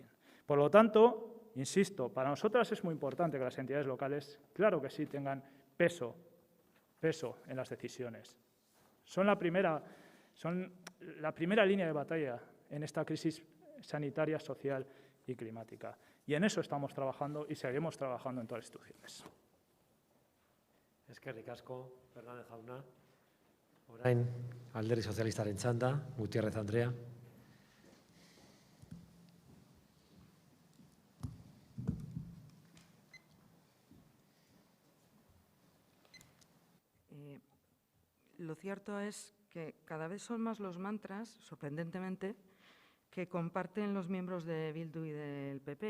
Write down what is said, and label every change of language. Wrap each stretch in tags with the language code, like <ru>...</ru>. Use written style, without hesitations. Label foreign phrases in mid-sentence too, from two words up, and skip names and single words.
<es>Por lo tanto, insisto, para nosotras es muy importante que las entidades locales, claro que sí, tengan peso en las decisiones. Son la primera línea de batalla en esta crisis sanitaria, social y climática. Y en eso estamos trabajando y seguiremos trabajando en todas las instituciones.</es> <eu>Eskerrik asko, Fernández jauna. Orain, Alderdi Sozialistaren txanda, Gutiérrez Andrea.</eu> <es>Lo cierto es que cada vez son más los mantras, sorprendentemente, que comparten los miembros de Bildu y del PP.</es>